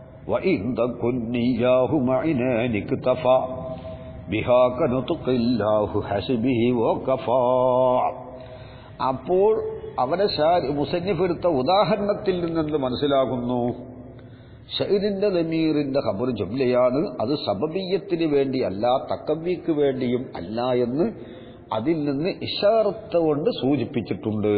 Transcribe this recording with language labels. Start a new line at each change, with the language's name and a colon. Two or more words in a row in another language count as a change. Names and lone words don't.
Arabic: وإن تكن إياه معنا اكتفى بها كنطق الله حسبه وكفى.
Malayalam: അപ്പോൾ അവരെ മുസന്നിഫ് എടുത്ത ഉദാഹരണത്തിൽ നിന്ന് മനസ്സിലാകുന്നു ഷഹീദിന്റെ ലമീറിന്റെ ഖബർ ജുംലയാണ്, അത് സബബിയ്യത്തിന് വേണ്ടി അല്ല, തക്കവ്വിക്ക് വേണ്ടിയും അല്ല എന്ന് അതിൽ നിന്ന് ഇശാറത്ത് കൊണ്ട് സൂചിപ്പിച്ചിട്ടുണ്ട്.